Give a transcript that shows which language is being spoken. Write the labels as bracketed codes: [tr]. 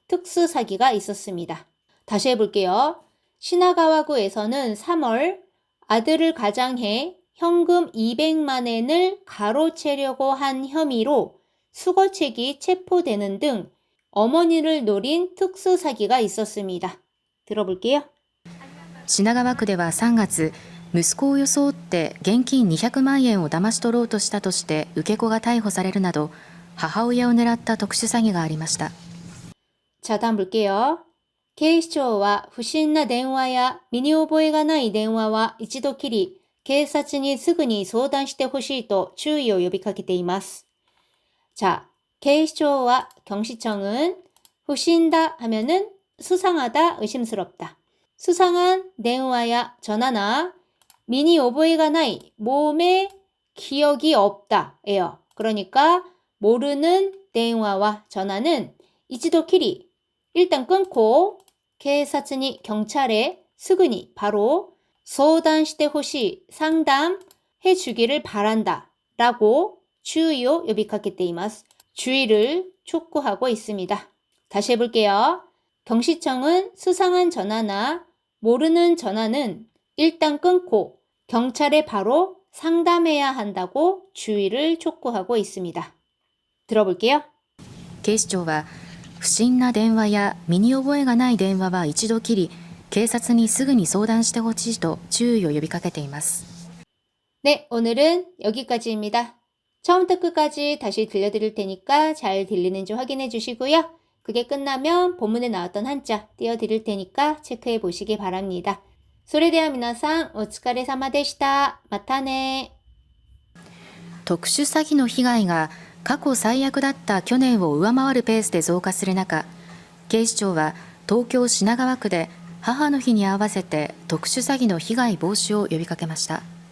[ko] 특수 사기가 있었습니다. 다시 해볼게요. 시나가와구에서는 3월 아들을 가장해 현금 200만 엔을 가로채려고 한 혐의로 수거책이 체포되는 등 어머니를 노린 특수 사기가 있었습니다. 들어볼게요. [ja] 品川区では3月、息子を装って現金200万円を騙し取ろうとしたとして受け子が逮捕されるなど、母親を狙った特殊詐欺がありました。 [ko] 자, 다음 볼게요. [ja] 警視庁は不審な電話や身に覚えがない電話は一度きり警察にすぐに相談してほしいと注意を呼びかけています. [ko] 자, [ja] 警視庁は [ko] 경시청은 후신다 하면은 수상하다, 의심스럽다. 수상한 [ja] 電話 [ko] 야 전화나 [ja] 미니 오보이가 나이 [ko] 몸에 기억이 없다예요. 그러니까 모르는 [ja] 電話 [ko] 와 전화는 [ja] 이치도키리 [ko] 일단 끊고 [ja] 警察に [ko] 경찰에 [ja] 스그니 [ko] 바로 [ja] 소단시대 호시 [ko] 상담해 주기를 바란다 라고 주의を [ja] 呼びかけています. [ko] 주의를 촉구하고 있습니다. 다시 해볼게요. 경시청은 수상한 전화나 모르는 전화는 일단 끊고 경찰에 바로 상담해야 한다고 주의를 촉구하고 있습니다. 들어볼게요. [ja] 警視庁は不審な電話や身に覚えがない電話は一度きり警察にすぐに相談してほしいと注意を呼びかけています。 [ko] 네, 오늘은 여기까지입니다. 처음부터 끝까지 다시 들려드릴 테니까 잘 들리는지 확인해 주시고요. 그게 끝나면 본문에 나왔던 한자 띄워드릴 테니까 체크해 보시기 바랍니다. [ja] それでは皆さんお疲れ様でした。またね。特殊詐欺の被害が過去最悪だった去年を上回るペースで増加する中、警視庁は東京品川区で母の日に合わせて特殊詐欺の被害防止を呼びかけました。